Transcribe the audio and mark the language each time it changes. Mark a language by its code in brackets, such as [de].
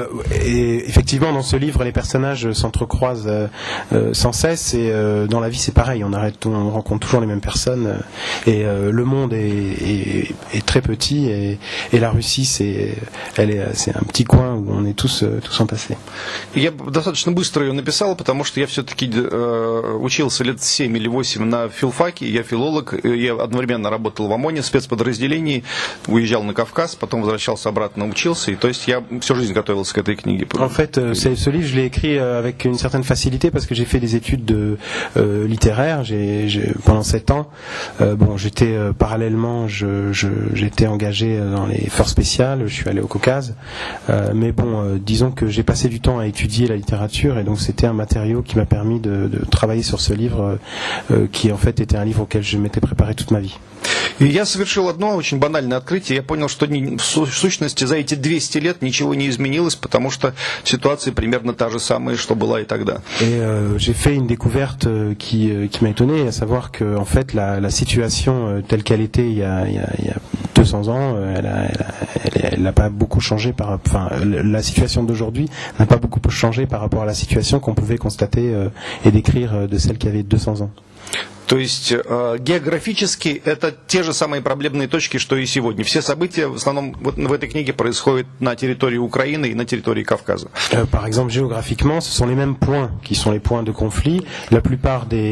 [fr] effectivement, dans ce livre, les personnages s'entrecroisent sans cesse, et dans la vie, c'est pareil. On rencontre toujours les mêmes personnes, et le monde est très petit, et la Russie, c'est un petit coin où on est tous entassés. [ru] Я достаточно быстро ее написал, потому что я все-таки учился лет 7 или 8 на филфаке, я филолог, я одновременно работал в ОМОНе в спецподразделении, уезжал на Кавказ, потом возвращался обратно, учился, и то есть я всю жизнь готовился к этой книге. [fr] En fait, ce livre, je l'ai écrit avec une certaine facilité, parce que j'ai fait des études littéraires pendant 7 ans. J'étais parallèlement, j'étais engagé dans les forces spéciales, je suis allé au Caucase, mais disons que j'ai passé du temps à étudier la littérature, et donc c'était un matériau qui m'a permis de travailler sur ce livre, qui en fait était un livre auquel je m'étais préparé toute ma vie. [ru] И я совершил одно очень банальное открытие. Я понял, что в сущности за эти 200 лет ничего не изменилось, потому что ситуация примерно та же самая, что была и тогда. [fr] Et j'ai fait une découverte qui m'a étonné, à savoir que en fait la situation telle qu'elle était il y a 200 ans, elle n'a pas beaucoup changé la situation d'aujourd'hui n'a pas beaucoup changé par rapport à la situation qu'on pouvait constater et décrire de celle qu'il y avait 200 ans. [ru] То есть географически это те же самые проблемные точки, что и сегодня. Все события в основном в этой книге происходят на территории Украины и на территории Кавказа. [fr] Par exemple, géographiquement, ce sont les mêmes points qui sont les points de conflit. La plupart